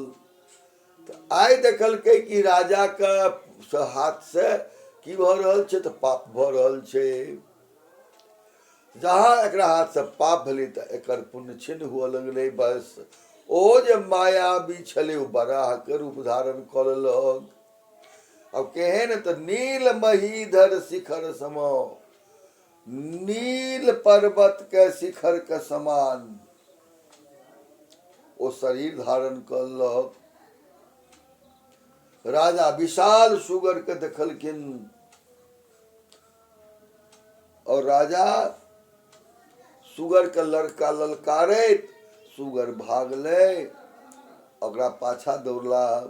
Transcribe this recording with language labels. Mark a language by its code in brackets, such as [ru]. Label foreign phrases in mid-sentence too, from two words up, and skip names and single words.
[mai] तो आइ देखलकै कि राजा के हाथ से की भ रहल छै, तो पाप भ रहल छै। जहाँ एकरा हाथ से पाप भेलै तो एकर पुण्य छिन्न हुए लगलै। बस ओ जे मायावी छले ओ बराह के रूप धारण क लेलक। अब केहन तो [awa] नील महीधर शिखर सम, [mai] नील पर्वत के शिखर के समान ओ शरीर धारण करलक। राजा विशाल सुगर के देखलखिन और राजा सुगर के लड़का ललकारैत सुगर भागले, ओकरा पाछा दौड़ला।